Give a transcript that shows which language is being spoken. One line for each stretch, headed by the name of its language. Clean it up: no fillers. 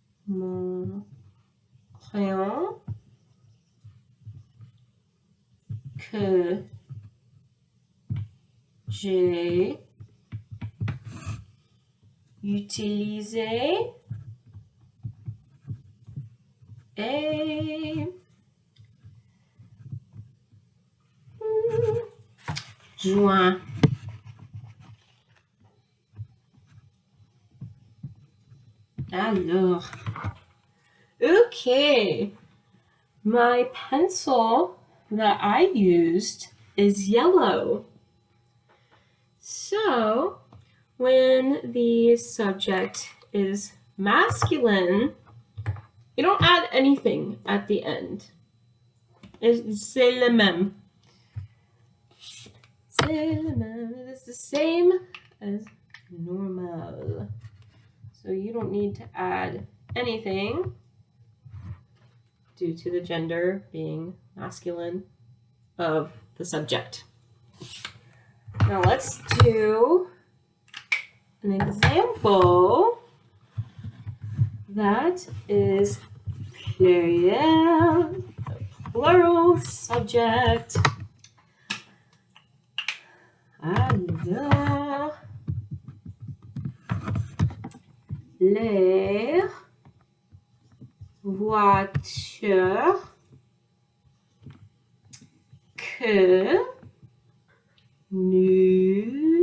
French: Mon crayon que j'ai utilisé est joint.
English: Alors, okay, my pencil that I used is yellow. So, when the subject is masculine, you don't add anything at the end.
French: C'est le même.
English: It is the same as normal. So you don't need to add anything due to the gender being masculine of the subject. Now let's do an example that is pluriel, plural subject.
French: Alors, les voitures que nous